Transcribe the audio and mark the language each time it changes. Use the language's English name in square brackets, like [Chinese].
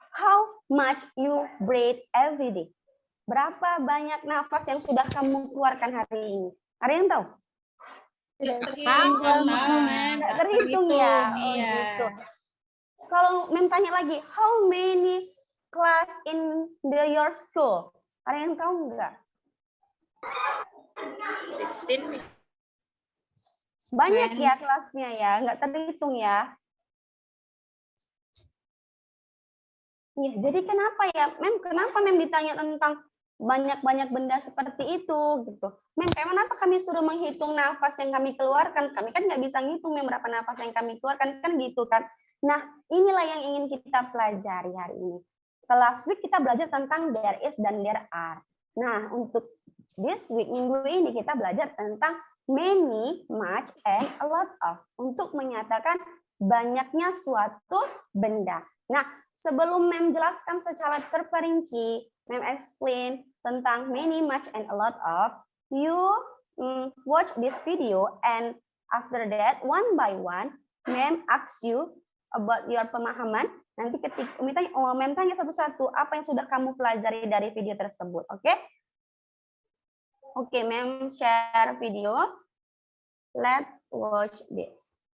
[English] How much you breathe every day? [Indonesian] Berapa banyak nafas yang sudah kamu keluarkan hari ini? Ada yang tahu? Nggak terhitung ya. Oh, gitu. Kalau Mem tanya lagi, [English] how many class in your school? [Indonesian] Ada yang tahu nggak? 16. Banyak ya kelasnya ya, nggak terhitung ya. Iya, jadi kenapa ya, Mem? Kenapa Mem ditanya tentang banyak-banyak benda seperti itu gitu? Mem, kenapa kami suruh menghitung nafas yang kami keluarkan? Kami kan nggak bisa ngitung Mem berapa nafas yang kami keluarkan kan gitu kan? Nah, inilah yang ingin kita pelajari hari ini. [English] Last week [Indonesian] kita belajar tentang there is dan there are. Nah, untuk [English] this week [Indonesian] minggu ini kita belajar tentang many, much, and a lot of untuk menyatakan banyaknya suatu benda. Nah, sebelum Mem jelaskan secara terperinci, Mem explain tentang many, much, and a lot of, [English] you watch this video and after that, one by one, Mem asks you about your [Indonesian] pemahaman. Nanti ketika Mem tanya satu-satu apa yang sudah kamu pelajari dari video tersebut, oke? [English] Oke, Mem share video. Let's watch this.